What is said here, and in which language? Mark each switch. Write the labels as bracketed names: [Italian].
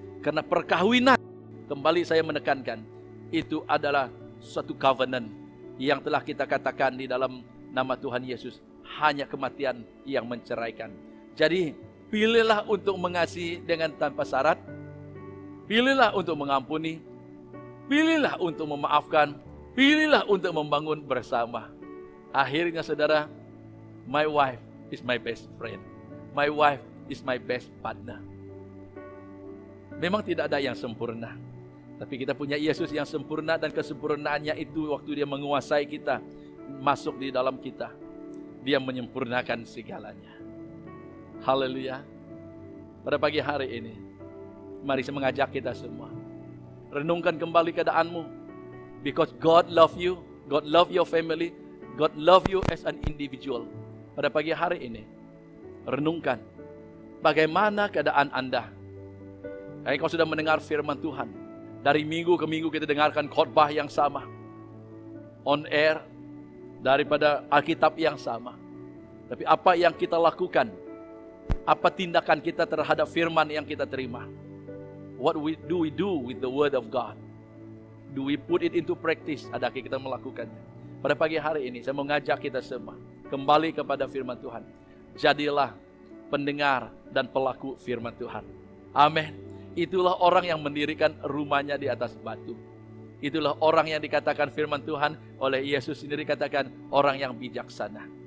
[Indonesian] Karena perkawinan, kembali saya menekankan, itu adalah suatu covenant yang telah kita katakan di dalam nama Tuhan Yesus, hanya kematian yang menceraikan. Jadi pilihlah untuk mengasihi dengan tanpa syarat. Pilihlah untuk mengampuni. Pilihlah untuk memaafkan. Pilihlah untuk membangun bersama. [English] Akhirnya saudara, my wife is my best friend. My wife is my best partner. [Indonesian] Memang tidak ada yang sempurna. Tapi kita punya Yesus yang sempurna, dan kesempurnaannya itu waktu dia menguasai kita, masuk di dalam kita, dia menyempurnakan segalanya. Haleluya. Pada pagi hari ini, mari saya mengajak kita semua, renungkan kembali keadaanmu. [English] Because God love you, God love your family, God love you as an individual. [Indonesian] Pada pagi hari ini, renungkan bagaimana keadaan Anda. Kau sudah mendengar firman Tuhan. Dari minggu ke minggu kita dengarkan khotbah yang sama, on air, daripada Alkitab yang sama. Tapi apa yang kita lakukan? Apa tindakan kita terhadap firman yang kita terima? [English] What do we do with the word of God? Do we put it into practice? [Indonesian] Adakah kita melakukannya? Pada pagi hari ini saya mengajak kita semua kembali kepada firman Tuhan. Jadilah pendengar dan pelaku firman Tuhan. Amin. Itulah orang yang mendirikan rumahnya di atas batu. Itulah orang yang dikatakan firman Tuhan oleh Yesus sendiri, katakan orang yang bijaksana.